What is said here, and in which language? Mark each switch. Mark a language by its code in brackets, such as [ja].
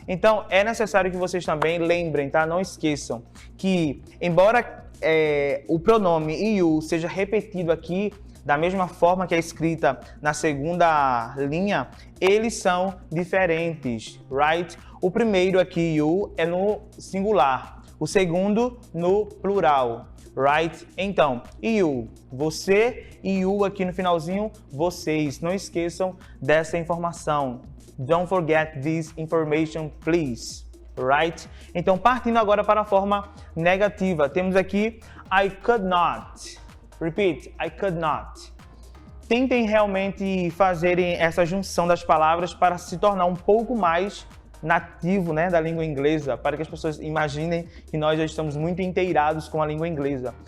[pt] Então, é necessário que vocês também lembrem, tá? Não esqueçam que, embora o pronome you seja repetido aqui da mesma forma que é escrita na segunda linha, eles são diferentes, right? O primeiro aqui, you, é no singular. O segundo, no plural, right? Então, you, você, e you aqui no finalzinho, vocês. Não esqueçam dessa informação. [en] Don't forget this information, please. Right? [pt] Então, partindo agora para a forma negativa, temos aqui [en] I could not. Repeat, I could not. [pt] Tentem realmente fazerem essa junção das palavras para se tornar um pouco mais nativo, né, da língua inglesa, para que as pessoas imaginem que nós já estamos muito inteirados com a língua inglesa.